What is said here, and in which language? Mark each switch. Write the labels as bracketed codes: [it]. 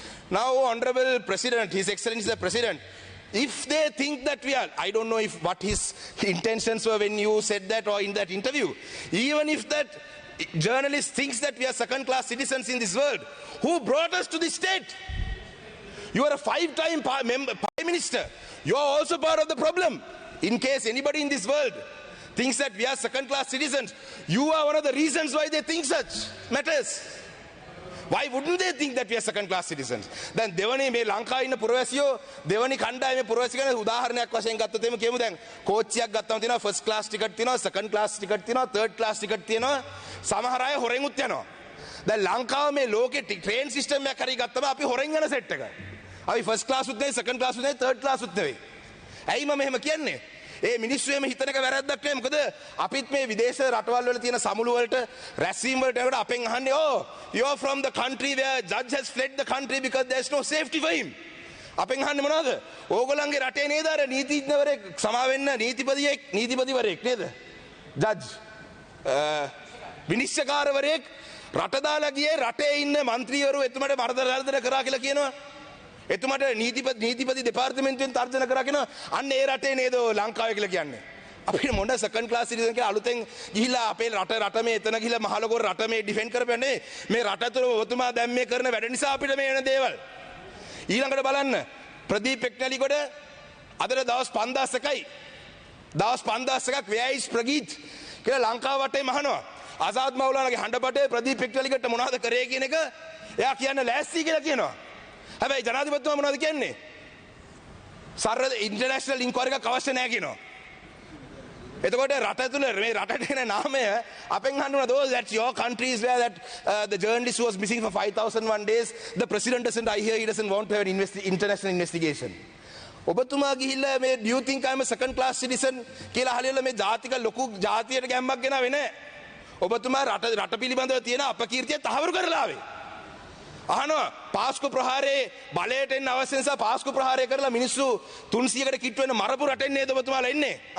[en] Now honorable president, his excellency the president, if they think that we are, I don't know what his intentions were when you said that or in that interview, even if that journalist thinks that we are second class citizens in this world, who brought us to this state? You are a 5-time prime minister. You are also part of the problem. In case anybody in this world thinks that we are second class citizens, you are one of the reasons why they think such matters. Why wouldn't they think that we are second class citizens? [si] දැන් දෙවනි මේ ලංකාවේ ඉන්න පුරවැසියෝ දෙවනි කණ්ඩායමේ පුරවැසිය ගැන උදාහරණයක් වශයෙන් ගත්තොත් එimhe කියමු දැන් කෝච්චියක් ගත්තම තියෙනවා ෆස්ට් ක්ලාස් ටිකට් තියෙනවා සෙකන්ඩ් ක්ලාස් ටිකට් තියෙනවා තර්ඩ් ක්ලාස් ටිකට් තියෙනවා සමහර අය හොරෙන්ුත් යනවා. දැන් ලංකාවේ මේ ලෝකේ [en] train system [si] එකක් හරි ගත්තම අපි හොරෙන් යන සෙට් එක. අපි ෆස්ට් ක්ලාස් උත් නෙවෙයි සෙකන්ඩ් ක්ලාස් උත් නෙවෙයි තර්ඩ් ක්ලාස් උත් නෙවෙයි. ඇයි මම එහෙම කියන්නේ? ඒ මිනිස්සු එහෙම හිතන එක වැරද්දක් නෙවෙයි. මොකද අපිත් මේ විදේශ රටවල් වල තියෙන සමුළු වලට රැස්වීම වලට යනකොට අපෙන් අහන්නේ [en] you are from the country where judge has fled the country because there is no safety for him. [si] අපෙන් අහන්නේ මොනවද? ඕගොල්ලන්ගේ රටේ නේද අර නීතිඥවරයෙක් සමාවෙන්න නීතිපතිවරයෙක් නේද? ජජ් විනිශ්චයකාරවරයෙක් රට දාලා ගියේ රටේ ඉන්න മന്ത്രിවරු එතුමට මර්ධන කරා කියලා කියනවා. එතුමට නීතිපති දෙපාර්තමේන්තුවෙන් තර්ජන කරා කියනවා. අන්න ඒ රටේ නේද ලංකාව කියලා කියන්නේ. අපිට මොන [en] second class citizen [si] කියලා අලුතෙන් ගිහිල්ලා අපේ රට මේ එතන ගිහිල්ලා මහලොකෝ රට මේ ඩිෆෙන්ඩ් කරපන්නේ මේ රට තුළ ඔබතුමා දැන් මේ කරන වැඩ නිසා අපිට මේ වෙන දේවල්. ඊළඟට බලන්න ප්‍රදීප් එක්නැලිගොඩ අදට දවස් 5000යි. දවස් 5000ක් ව්‍යයිස් ප්‍රගීත් කියලා ලංකාව වටේ මහනවා. ආසාද් මවුලානාගේ හඬපටේ ප්‍රදීප් එක්නැලිගොඩට මොනවද කරේ කියන එක එයා කියන්න ලෑස්ති කියලා කියනවා. හැබැයි ජනාධිපතිතුමා මොනවද කියන්නේ? සරල [en] international inquiry [si] එකක් අවශ්‍ය නැහැ කියනවා. එතකොට රට තුල මේ රටට එන නාමය අපෙන් අහනවා [en] those that's your countries where that the journalist was missing for 5001 days the president doesn't I hear he doesn't want to have an international investigation. [si] ඔබතුමා ගිහිල්ලා මේ [en] do you think I'm a second class citizen [si] කියලා අහලා මේ ජාතික ලොකු ජාතියට ගැම්මක් ගෙනාවේ නැහැ. ඔබතුමා රට පිළිබඳව තියෙන අපකීර්තිය තහවුරු කරලා ආවේ. අහනවා පාස්කු ප්‍රහාරයේ බලයට එන්න අවශ්‍ය නිසා පාස්කු ප්‍රහාරය කරලා මිනිස්සු 300කට කිට්ටු වෙන මරපු රටෙන් නේද ඔබතුමාලා එන්නේ?